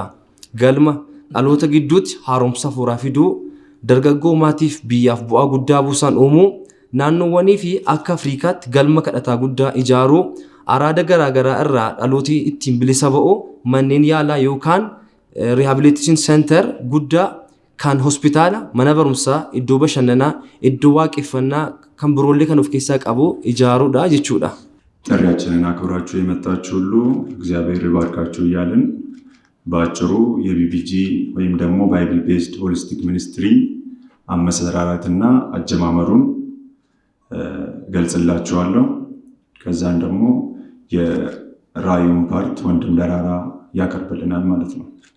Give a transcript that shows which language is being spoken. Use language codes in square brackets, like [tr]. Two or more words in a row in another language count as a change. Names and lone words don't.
[om] Galma dhaloota gidduutti haaromsa hafuuraa fiduu, dargaggoo maatiif biyyaaf bu'aa guddaa buusan uumuu, naannoowwanii fi akka Afriikaatti galma kadhataa guddaa ijaaruu, araada garaagaraa irraa dhalooti ittiin bilisa ba'u manneen yaalaa yookaan [en] rehabilitation center [om] guddaa kan hospitaala, mana barumsaa, iddoo bashannanaa, iddoo waaqeffannaa kan biroollee kan of keessaa qabu ijaaruudha jechuudha. [am] ጥሪያችንን አክብራችሁ የመጣችሁ ሁሉ እግዚአብሔር ይባርካችሁ እያልን በአጭሩ የቢቢጂ ወይም ደግሞ [en] Bible based holistic ministry [am] አመሰራራትና አጀማመሩን ገልጽላችኋለሁ። ከዛን ደግሞ የራዩን ፓርት ወንድም ደራራ ያቀርብልናል ማለት ነው።